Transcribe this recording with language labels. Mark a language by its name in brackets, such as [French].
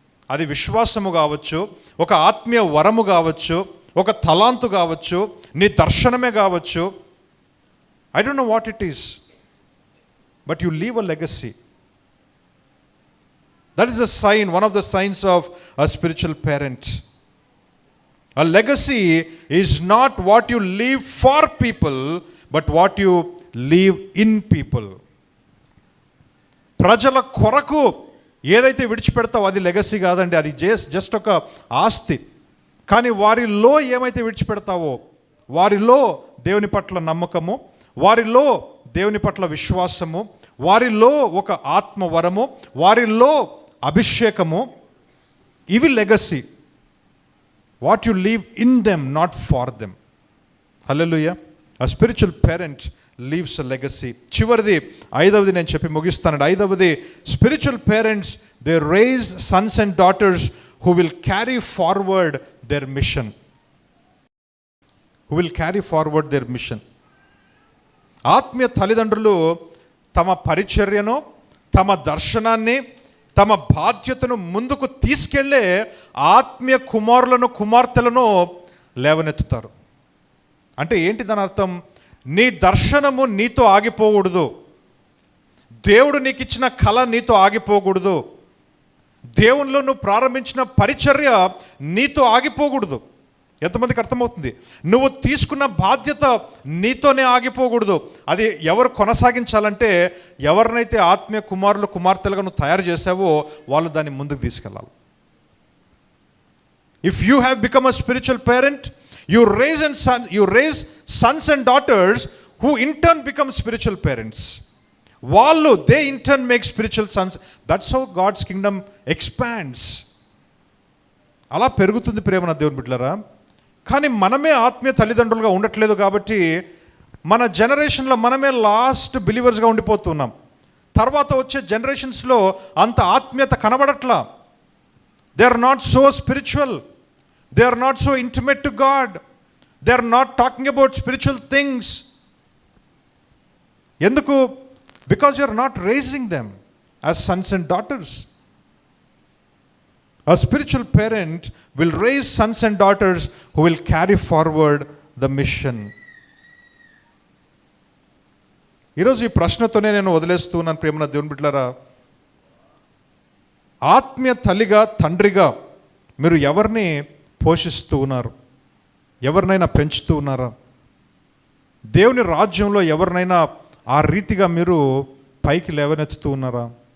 [Telugu] అది విశ్వాసము కావచ్చు, ఒక ఆత్మీయ వరము కావచ్చు, ఒక తలాంతు కావచ్చు, నీ దర్శనమే కావచ్చు. [English] I don't know what it is, but you leave a legacy. That is a sign, one of the signs of a spiritual parent. A legacy is not what you leave for people, but what you leave in people. [Telugu] ప్రజల కొరకు ఏదైతే విడిచిపెడతావో అది legacy కాదండి, అది just ఒక ఆస్తి. కానీ వారిలో ఏమైతే విడిచిపెడతావో, వారిలో దేవుని పట్ల నమ్మకము, వారిలో దేవుని పట్ల విశ్వాసము, వారిలో ఒక ఆత్మవరము, వారిలో అభిషేకము, ఇవి legacy. [English] What you leave in them, not for them. హల్లెలూయా. A spiritual parent leaves a legacy. [Telugu] చివరిది, ఐదవది నేను చెప్పి ముగిస్తానండి. [English] ఐదవది, spiritual parents, they raise sons and daughters who will carry forward their mission. Who will carry forward their mission. [Telugu] ఆత్మీయ తల్లిదండ్రులు తమ పరిచర్యను, తమ దర్శనాన్ని, తమ బాధ్యతను ముందుకు తీసుకెళ్లే ఆత్మీయ కుమారులను, కుమార్తెలను లేవనెత్తుతారు. అంటే ఏంటి దాని అర్థం? నీ దర్శనము నీతో ఆగిపోకూడదు. దేవుడు నీకు ఇచ్చిన కళ నీతో ఆగిపోకూడదు. దేవునిలో నువ్వు ప్రారంభించిన పరిచర్య నీతో ఆగిపోకూడదు. ఎంతమందికి అర్థమవుతుంది? నువ్వు తీసుకున్న బాధ్యత నీతోనే ఆగిపోకూడదు. అది ఎవరు కొనసాగించాలంటే, ఎవరినైతే ఆత్మీయ కుమారులు, కుమార్తెలుగా నువ్వు తయారు చేసావో వాళ్ళు దాన్ని ముందుకు తీసుకెళ్ళాలి. [English] If you have become a spiritual parent, you raise sons and daughters who in turn become spiritual parents. Wallu, they in turn make spiritual sons. That's how God's kingdom expands. [Telugu] అలా పెరుగుతుంది ప్రేమ దేవుని బిడ్డలారా. కానీ మనమే ఆత్మీయ తల్లిదండ్రులుగా ఉండట్లేదు కాబట్టి మన జనరేషన్లో మనమే లాస్ట్ బిలీవర్స్గా ఉండిపోతున్నాం. తర్వాత వచ్చే జనరేషన్స్లో అంత ఆత్మీయత కనబడట్లా. [English] They are not so spiritual. They are not so intimate to God. They are not talking about spiritual things. Enduku? Because you are not raising them as sons and daughters. A spiritual parent will raise sons and daughters who will carry forward the mission. [Telugu] ఈరోజు ఈ ప్రశ్నతోనే నేను వదిలేస్తున్నాను ప్రేమన దేవుని బిడ్డలారా. ఆత్మీయ తల్లిగా, తండ్రిగా మీరు ఎవరిని పోషిస్తూ ఉన్నారు? ఎవరినైనా పెంచుతూ ఉన్నారా? దేవుని రాజ్యంలో ఎవరినైనా ఆ రీతిగా మీరు పైకి లేవనెత్తుతూ ఉన్నారా?